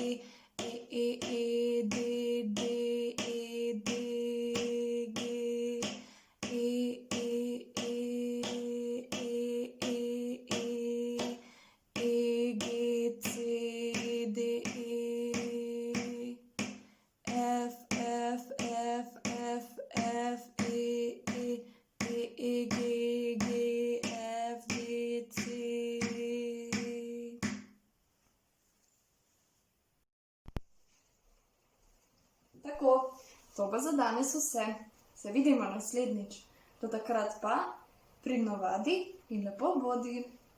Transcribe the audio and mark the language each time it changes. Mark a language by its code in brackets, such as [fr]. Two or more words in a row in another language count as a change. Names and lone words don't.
[sl] E, E, E, D, D, E, D, G, E, E, E, E, E, E, G, C, D, E, F, F, F, F, F, E, E, G, G, F, G, C. Tako, to pa za danes vse. Se vidimo naslednjič. Do takrat pa pridno vadi in lepo bodi.